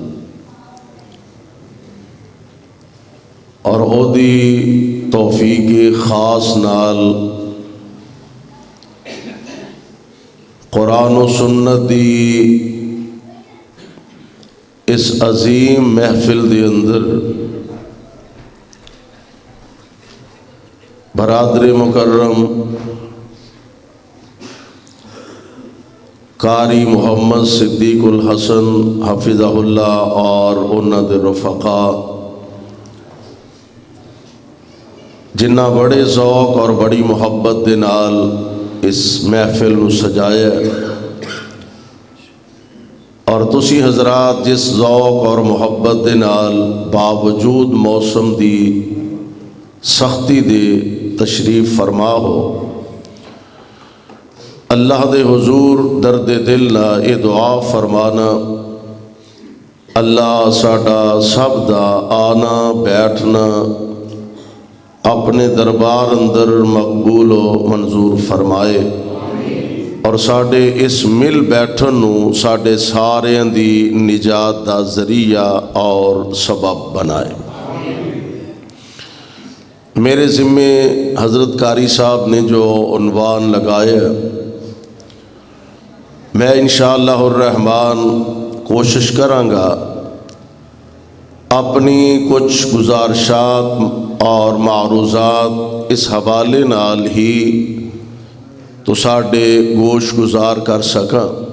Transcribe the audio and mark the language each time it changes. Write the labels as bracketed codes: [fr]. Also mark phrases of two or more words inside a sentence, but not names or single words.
[pa] اور او دی توفیق خاص نال قرآن و سنت دی اس عظیم محفل دے اندر برادر مکرم قاری محمد صدیق الحسن [ar] حفظہ اللہ [pa] اور انہاں دے رفقا جنہ بڑے ذوق اور بڑی محبت دے نال اس محفل نو سجایا اور تسی حضرات جس ذوق اور محبت دے نال باوجود موسم دی سختی دے تشریف فرما ہو، اللہ دے حضور درد دل نہ اے دعا فرمانا اللہ ساڈا سب دا آنا بیٹھنا اپنے دربار اندر مقبول و منظور فرمائے اور ساڈے اس مل بیٹھن نو ساڈے ساریاں دی نجات دا ذریعہ اور سبب بنائے۔ میرے ذمے حضرت قاری صاحب نے جو عنوان لگایا میں [ar] انشاءاللہ الرحمن [pa] کوشش کرانگا اپنی کچھ گزارشات اور معروضات اس حوالے نال ہی تو ساڈے گوش گزار کر سکاں۔